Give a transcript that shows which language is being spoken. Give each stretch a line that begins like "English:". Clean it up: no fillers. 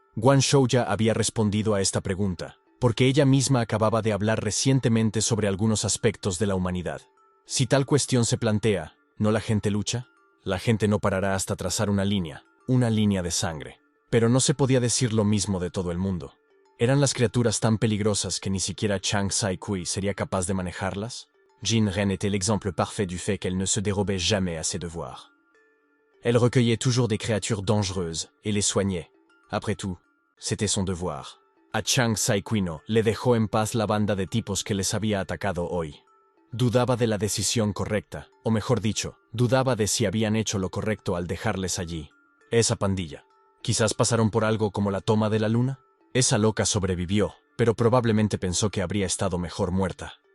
Spanish: Guangzhou ya había respondido a esta pregunta, porque ella misma acababa de hablar recientemente sobre algunos aspectos de la humanidad. Si tal cuestión se plantea, ¿no la gente lucha? La gente no parará hasta trazar una línea de sangre. Pero no se podía decir lo mismo de todo el mundo. ¿Eran las criaturas tan peligrosas que ni siquiera Chang Sai-kui sería capaz de manejarlas?
French: Jin Ren était l'exemple parfait du fait qu'elle ne se dérobait jamais à ses devoirs. Elle recueillait toujours des créatures dangereuses et les soignait. Après tout, c'était son devoir.
Spanish: A Chang Sai-kui no le dejó en paz la banda de tipos que les había atacado hoy. Dudaba de la decisión correcta, o mejor dicho, dudaba de si habían hecho lo correcto al dejarles allí. Esa pandilla. Quizás pasaron por algo como la toma de la luna. Esa loca sobrevivió, pero probablemente pensó que habría estado mejor muerta.